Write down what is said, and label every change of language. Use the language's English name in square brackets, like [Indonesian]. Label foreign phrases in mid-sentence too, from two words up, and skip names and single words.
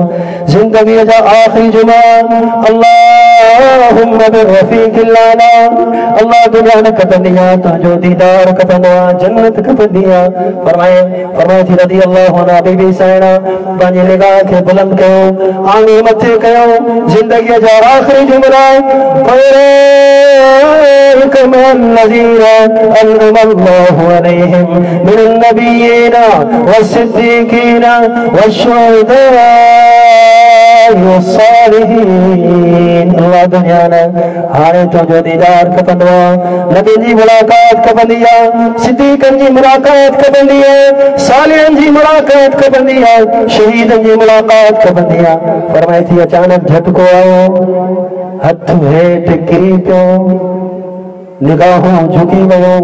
[Sindhi] ज़िंदगीअ जा आख़िरी जुमा [Arabic] اللهم بالرفيق الأعلى, [Sindhi] अल्लाह दुनिया न कटंदी आहे, तुंहिंजो दीदार कटंदो आहे, जन्नत कटंदी आहे। फरमाए थी [Arabic] رضي الله عنها [Sindhi] बीबी साइणा पंहिंजी निगाह खे बुलंद कयो, आंगूं मथे कयो। ज़िंदगीअ जा आख़िरी जुमला [Arabic] من النبيين والصديقين والشهداء والصالحين. [Sindhi] अल्लाह दुनिया ने हाणे तुंहिंजो दीदार खपंदो आहे, नबी जी मुलाकात खपंदी आहे, सिद्दीक़नि जी मुलाकात खपंदी आहे, सालिहनि जी मुलाकात खपंदी आहे, शहीदनि जी मुलाकात खपंदी आहे। फरमाए थी अचानक झटको आयो, हथ हेठि किरी पियो, निगाहों झुकी वियो।